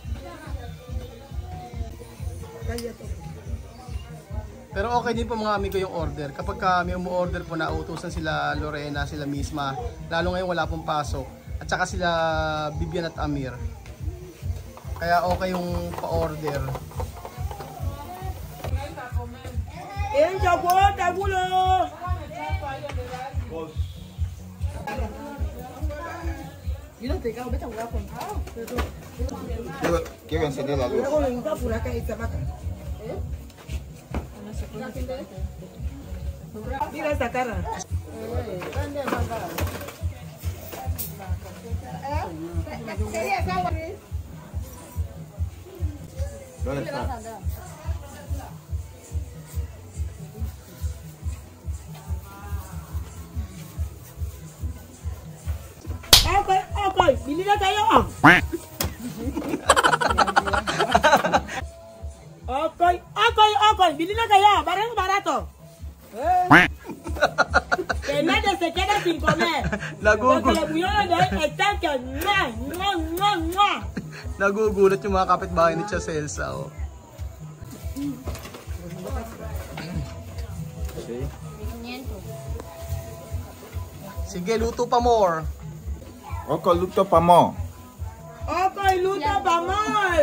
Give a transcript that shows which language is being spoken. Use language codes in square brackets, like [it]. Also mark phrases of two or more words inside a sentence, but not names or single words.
[tl] Pero okay din po mga amigo yung order. Kapag may umu-order po, nautusan sila Lorena, sila misma. Lalo ngayon wala pong pasok. At saka sila Bibian at Amir. Kaya okay yung pa-order. [es] Quiero encender la luz. Mira esta cara. ¿Dónde está? [tl] Okay, bili na tayo. Okay, bili na tayo. [es] Barato. Que nadie se quede sin comer. Porque los millones de hoy están que no. [tl] Nagugulat yung mga kapitbahay ni Tia Celsa. Oh. Sige, luto pa more. Oko luto pamol. Okay, luto pa mal.